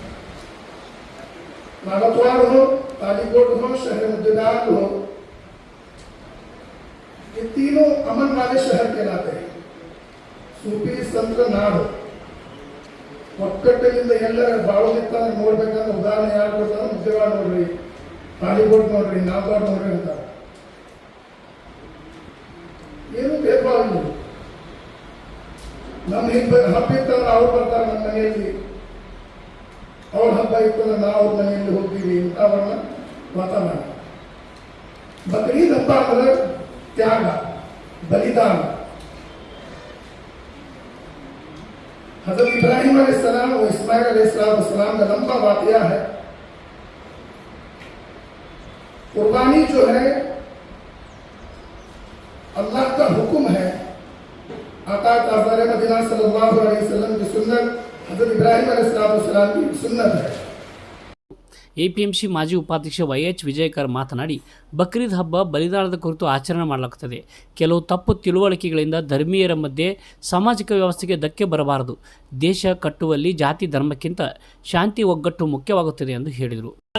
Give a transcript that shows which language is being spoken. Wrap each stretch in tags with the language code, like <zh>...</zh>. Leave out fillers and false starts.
<hi>नागतवाड़ हो, तालीकोट हो, शहर मुद्देदार हो, ये तीनों अमन वाले शहर कहलाते हैं.</hi> <kn>सूफी संत नाಡು ಒಕ್ಕಟ್ಟಿನಿಂದ ಎಲ್ಲರ ಬಾಳೋದಿತ್ತ ನೋಡ್ಬೇಕಂದ್ರೆ ಉದಾಹರಣೆ ಯಾರು ಕೊಡ್ತಾರೆ? ಮುದ್ದೇವಾಡ ನೋಡ್ರಿ, ತಾಲಿಕೋಟ್ ನೋಡ್ರಿ, ನಾಗವಾಡ ನೋಡ್ರಿ ಅಂತಾರೆ. ಏನು ಭೇದ ಭಾವ ಇಲ್ಲ. ನಮ್ಮ ಹಬ್ಬ ಇತ್ತಂದ್ರೆ ಅವ್ರು ಬರ್ತಾರೆ ನಮ್ಮ ಮನೆಯಲ್ಲಿ, ಅವ್ರ ಹಬ್ಬ ಇರ್ತದೆ ನಾವು ಅವ್ರ ಮನೆಯಲ್ಲಿ ಹೋಗ್ತೀವಿ. ಇಂಥವನ್ನ ವಾತಾವರಣ. ಬಕ್ರೀದ್ ಹಬ್ಬ ಅಂದ್ರೆ ತ್ಯಾಗ, ಬಲಿದಾನ.</kn> <hi>हज़रत इब्राहिम अलैहिस्सलाम और इस्माइल अलैहिस्सलाम का लंबा वाक़या है. कुर्बानी जो है अल्लाह का हुक्म है. आका ताज़ारे मदीना सल्लल्लाहु अलैहि वसल्लम की सुन्नत हज़रत इब्राहिम अलैहिस्सलाम की सुन्नत है.</hi> <kn>APMC ಮಾಜಿ ಉಪಾಧ್ಯಕ್ಷ YH ವಿಜಯಕರ್ ಮಾತನಾಡಿ, ಬಕ್ರೀದ್ ಹಬ್ಬ ಬಲಿದಾನದ ಕುರಿತು ಆಚರಣೆ ಮಾಡಲಾಗುತ್ತದೆ. ಕೆಲವು ತಪ್ಪು ತಿಳುವಳಿಕೆಗಳಿಂದ ಧರ್ಮೀಯರ ಮಧ್ಯೆ ಸಾಮಾಜಿಕ ವ್ಯವಸ್ಥೆಗೆ ಧಕ್ಕೆ ಬರಬಾರದು. ದೇಶ ಕಟ್ಟುವಲ್ಲಿ ಜಾತಿ ಧರ್ಮಕ್ಕಿಂತ ಶಾಂತಿ ಒಗ್ಗಟ್ಟು ಮುಖ್ಯವಾಗುತ್ತದೆ ಎಂದು ಹೇಳಿದರು.</kn>